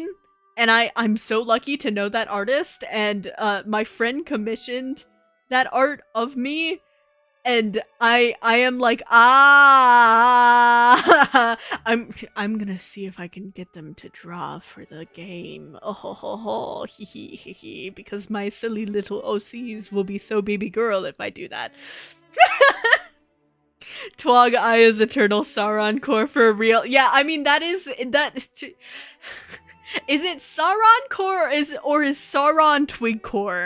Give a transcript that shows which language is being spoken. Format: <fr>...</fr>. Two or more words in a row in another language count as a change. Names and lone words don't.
<en>And I'm so lucky to know that artist, and my friend commissioned that art of me. And I am like, I'm gonna see if I can get them to draw for the game. Oh ho ho ho, hee hee hee hee, because my silly little OCs will be so baby girl if I do that. Twog Eye is eternal Sauron core for real. Yeah, I mean is it Sauron core or is Sauron Twig core?</en>